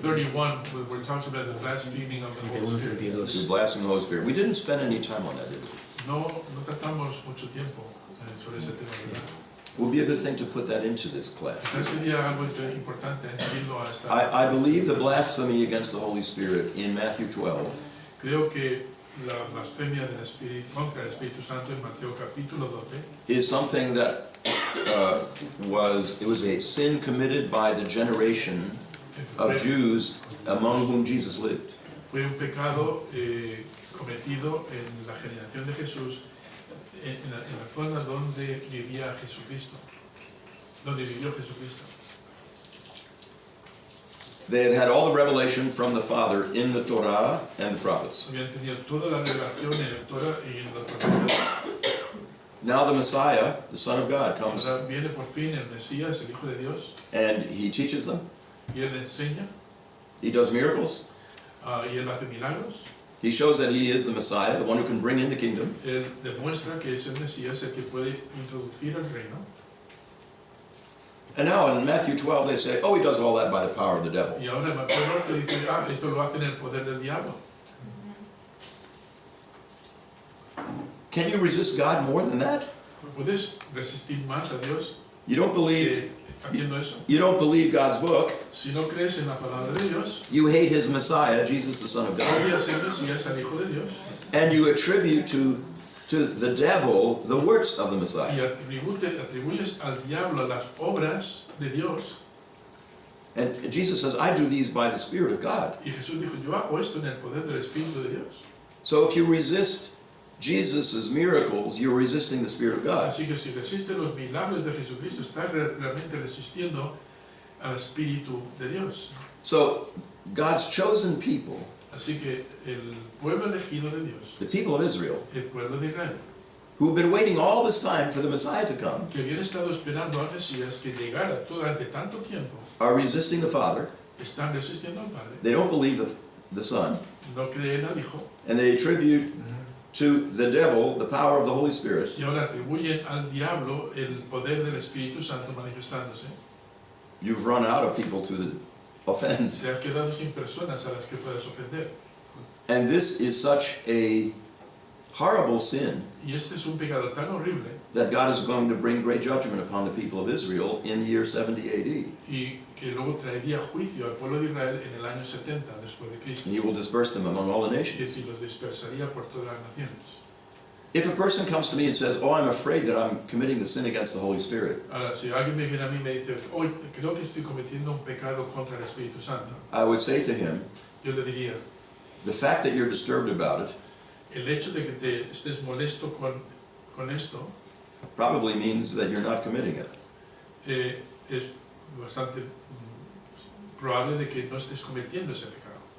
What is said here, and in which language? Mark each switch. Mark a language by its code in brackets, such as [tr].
[en] 31, where it talks about the blaspheming of the Holy Spirit. The blasphemy of the Holy Spirit. We didn't spend any time on that, did we? [es] No tratamos mucho tiempo sobre ese tema, ¿verdad? [en] It would be a good thing to put that into this class. [es] Sería algo importante añadirlo a esta. [en] I believe the blasphemy against the Holy Spirit in Matthew 12. [es] Creo que la blasfemia del Espíritu contra el Espíritu Santo en Mateo capítulo 12 [en] is something that was a sin committed by the generation of Jews among whom Jesus lived. [es] Fue un pecado cometido en la generación de Jesús, en la zona donde vivía Jesucristo, donde vivió Jesucristo. [en] They had had all the revelation from the Father in the Torah and the prophets. [es] Habían tenido toda la revelación en el Torah y en los profetas. [en] Now the Messiah, the Son of God, comes. [es] Ahora viene por fin el Mesías, el Hijo de Dios. [en] And he teaches them. [es] Y él enseña. [en] He does miracles. [es] Y él hace milagros. [en] He shows that he is the Messiah, the one who can bring in the kingdom. [es] Él demuestra que es el Mesías el que puede introducir el reino. [en] And now in Matthew 12 they say, oh, he does all that by the power of the devil. [es] Y ahora en Mateo 12 dice, esto lo hace en el poder del diablo. [en] Can you resist God more than that? [es] ¿Puedes resistir más a Dios? [en] You don't believe [es] haciendo eso, [en] you don't believe God's book, [es] si no crees en la palabra de Dios, [en] you hate his Messiah, Jesus the Son of God, [es] odias el Mesías, al Hijo de Dios, [en] and you attribute to the devil the works of the [es] y [en] Messiah. [es] atribuyes al diablo las obras de Dios. [en] And Jesus says, I do these by the Spirit of God. [es] Y Jesús dijo, yo hago esto en el poder del Espíritu de Dios. [en] So if you resist Jesus' miracles, you're resisting the Spirit of God. [es] Así que si resistes los milagros de Jesucristo, estás realmente resistiendo al Espíritu de Dios. [en] So God's chosen people, [es] Así que el pueblo elegido de Dios, [en] the people of Israel, [es] el pueblo de Israel, [en] who've been waiting all this time for the Messiah to come, [es] que habían estado esperando al Mesías que llegara durante tanto tiempo, [en] are resisting the Father. [es] están resistiendo al Padre, [en] They don't believe the Son, [es] no creen al Hijo, [en] and they attribute to the devil the power of the Holy Spirit. [es] y ahora atribuyen al diablo el poder del Espíritu Santo manifestándose. [en] You've run out of people to offend. [es] Se ha quedado sin personas a las que puedas ofender. [en] And this is such a horrible sin [es] Y este es un pecado tan horrible [en] that God is going to bring great judgment upon the people of Israel in the year 70 AD. [es] y que luego traería juicio al pueblo de Israel en el año 70 después de Cristo. [en] And he will disperse them among all the [es] Es [en] nations. [es] decir, los dispersaría por todas las naciones. [en] If a person comes to me and says, oh, I'm afraid that I'm committing the sin against the Holy Spirit, [es] Ahora, si alguien me viene a mí y me dice, hoy creo que estoy cometiendo un pecado contra el Espíritu Santo, [en] I would say to him, [es] yo le diría, [en] the fact that you're disturbed about it [es] el hecho de que te estés molesto con esto [en] probably means that you're not committing it. [es] es bastante probable de que no estés cometiendo ese pecado.